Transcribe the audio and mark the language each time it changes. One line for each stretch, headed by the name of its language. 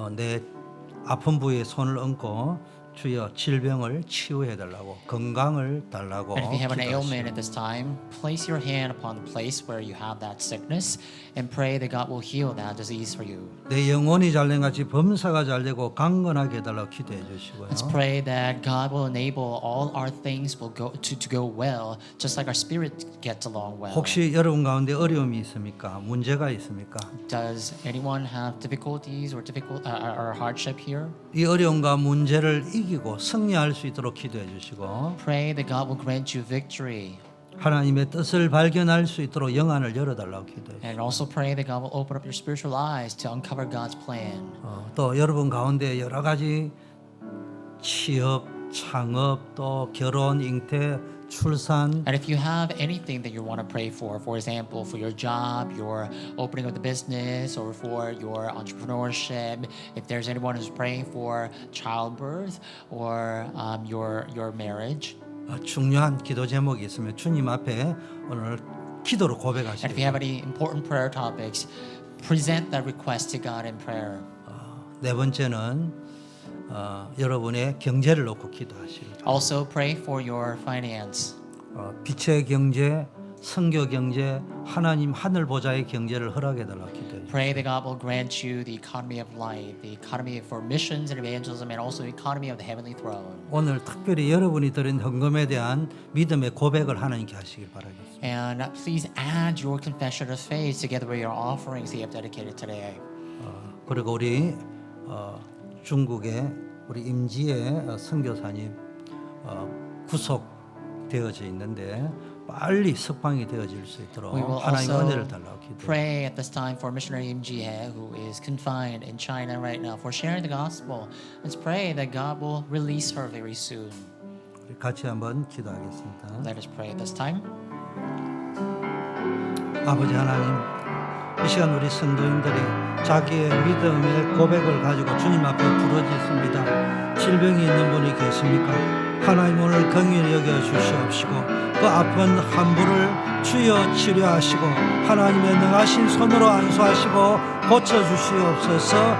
Korean: 내 아픈 부위에 손을 얹고 주여 질병을 치유해 달라고 건강을 달라고
English: And if you have an ailment
Korean: 기도하시고
English: at this time, place your hand upon the place where you have that sickness and pray that God will heal that disease for you.
Korean: 내 영혼이 잘된 같이 범사가 잘되고 강건하게 해달라고 기도해 주시고요.
English: Let's pray that God will enable all our things will go to go well, just like our spirit gets along well.
Korean: 혹시 여러분 가운데 어려움이 있습니까? 문제가 있습니까?
English: Does anyone have difficulties or or hardship here?
Korean: 이 어려움과 문제를 이기고 승리할 수 있도록 기도해 주시고
English: Pray that God will grant you victory.
Korean: 하나님의 뜻을 발견할 수 있도록 영안을 열어달라고 기도해 주시고
English: And also pray that God will open up your spiritual eyes to uncover God's plan.
Korean: 또 여러분 가운데 여러 가지 취업, 창업, 또 결혼, 잉태, 출산
English: And if you have anything that you want to pray for example, for your job, your opening of the business, or for your entrepreneurship, if there's anyone who's praying for childbirth or your marriage,
Korean: 중요한 기도 제목이 있으면 주님 앞에 오늘 기도로
English: and if you have any important prayer topics, present that request to God in prayer.
Korean: 네 번째는 여러분의 경제를 놓고 기도하시기
English: Also pray for your finance.
Korean: 빛의 경제, 선교 경제, 하나님 하늘 보좌의 경제를 허락해 달라고 기도해요.
English: Pray that God will grant you the economy of light, the economy for missions and evangelism, and also the economy of the heavenly throne.
Korean: 오늘 특별히 여러분이 드린 헌금에 대한 믿음의 고백을 하나님께 하시길 바라겠습니다.
English: And please add your confession of faith together with your offerings that you have dedicated today.
Korean: 그리고 우리 중국의 우리 임지의 선교사님 구속되어져 있는데 빨리 석방이 되어질 수 있도록
English: We will
Korean: 하나님
English: also
Korean: 은혜를 달라고 기도해요.
English: pray at this time for missionary Im Jie, who is confined in China right now, for sharing the gospel. Let's pray that God will release her very soon.
Korean: 우리 같이 한번 기도하겠습니다.
English: Let us pray at this time.
Korean: 아버지 하나님, 이 시간 우리 성도님들이 자기의 믿음의 고백을 가지고 주님 앞에 부르짖습니다. 질병이 있는 분이 계십니까? 하나님 오늘 긍휼히 여겨 주시옵시고 그 아픈 환부를 주여 치료하시고 하나님의 능하신 손으로 안수하시고 고쳐주시옵소서.